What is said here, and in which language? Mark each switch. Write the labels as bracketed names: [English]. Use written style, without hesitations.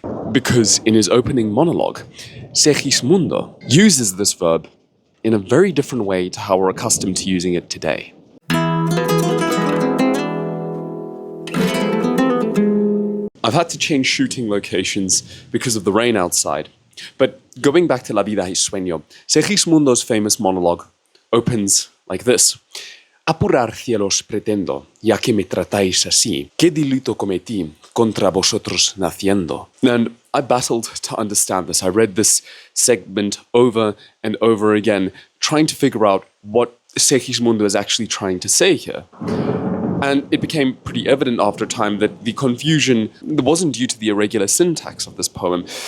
[English] Because in his opening monologue, Segismundo uses this verb in a very different way to how we're accustomed to using it today. I've had to change shooting locations because of the rain outside. But going back to La vida es sueño, Segismundo's famous monologue opens like this. [Spanish] Apurar cielos pretendo, ya que me tratáis así. ¿Qué delito cometí contra vosotros naciendo? [English] And I battled to understand this. I read this segment over and over again, trying to figure out what Segismundo is actually trying to say here. And it became pretty evident after time that the confusion wasn't due to the irregular syntax of this poem.